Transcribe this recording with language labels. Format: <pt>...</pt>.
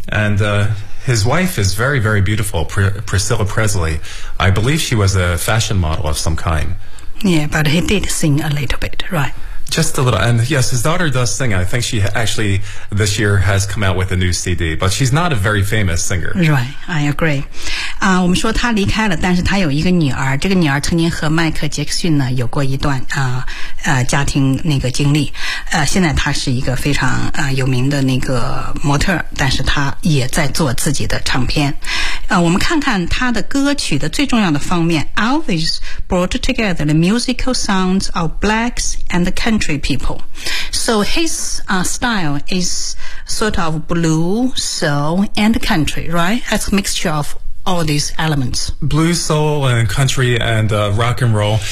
<en>And his wife is very, very beautiful, Priscilla Presley. I believe she was a fashion model of some kind. Yeah, but he did sing a little bit, right? Just a little. And yes, his daughter does sing. I think she actually this year has come out with a new CD, but she's not a very famous singer. Right, I agree.</en> <zh>我们说她离开了，但是她有一个女儿，这个女儿曾经和迈克杰克逊呢有过一段家庭那个经历。现在她是一个非常有名的那个模特，但是她也在做自己的唱片。我们看看他的歌曲的最重要的方面。</zh> <en>Elvis brought together the musical sounds of blacks and the country people. So his style is sort of blues, soul and country, right? That's a mixture of all these elements. Blues, soul and country and rock and roll.</en>